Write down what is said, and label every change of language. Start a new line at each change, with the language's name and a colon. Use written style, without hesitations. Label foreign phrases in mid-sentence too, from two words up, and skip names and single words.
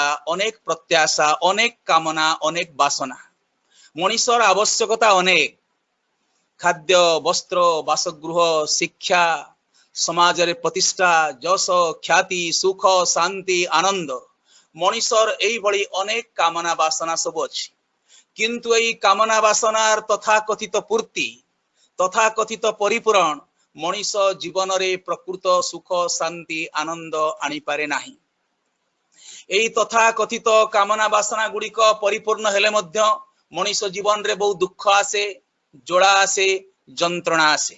Odia: ଅନେକ ପ୍ରତ୍ୟାଶା ଅନେକ କାମନା ଅନେକ ବାସନା ମଣିଷର ଆବଶ୍ୟକତା ଅନେକ ଖାଦ୍ୟ ବସ୍ତ୍ର ବାସଗୃହ ଶିକ୍ଷା ସମାଜ ରେ ପ୍ରତିଷ୍ଠା ଯଶ ଖ୍ୟାତି ସୁଖ ଶାନ୍ତି ଆନନ୍ଦ ମଣିଷର ଏଇ ଭଳି ଅନେକ କାମନା ବାସନା ସବୁ ଅଛି କିନ୍ତୁ ଏଇ କାମନା ବାସନାର ତଥା କଥିତ ପୂର୍ତ୍ତି ତଥା କଥିତ ପରିପୂରଣ ମଣିଷ ଜୀବନ ରେ ପ୍ରକୃତ ସୁଖ ଶାନ୍ତି ଆନନ୍ଦ ଆଣି ପାରେ ନାହିଁ। ଏଇ ତଥା କଥିତ କାମନା ବାସନା ଗୁଡ଼ିକ ପରିପୂର୍ଣ୍ଣ ହେଲେ ମଧ୍ୟ ମଣିଷ ଜୀବନ ରେ ବହୁତ ଦୁଃଖ ଆସେ ଜ୍ୱାଳା ଆସେ ଯନ୍ତ୍ରଣା ଆସେ।